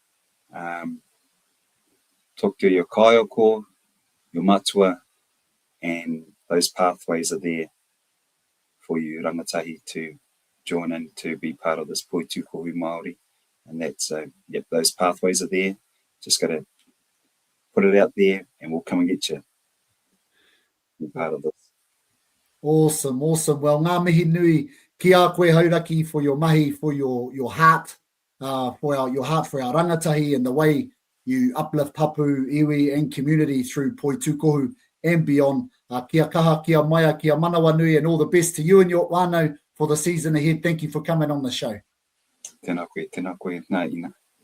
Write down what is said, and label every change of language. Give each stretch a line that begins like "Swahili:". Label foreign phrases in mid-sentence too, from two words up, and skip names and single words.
English: Talk to your kaioko, your matua, and those pathways are there for you rangatahi to join in, to be part of this Poitūkohu Māori. And that's, those pathways are there. Just got to put it out there and we'll come and get you. Be part of this. Awesome. Well,
Māori: ngā mihi nui ki a koe
English: Hauraki for your mahi, for your heart, your heart for our rangatahi, and the way you uplift
Māori: hapu, iwi,
English: and community through Poitūkohu and beyond.
Māori: Kia kaha, kia maia, kia manawa nui,
English: and all the best to you and your whānau for the season ahead. Thank you for coming on the show.
Māori: Tēnā koe, nā ina.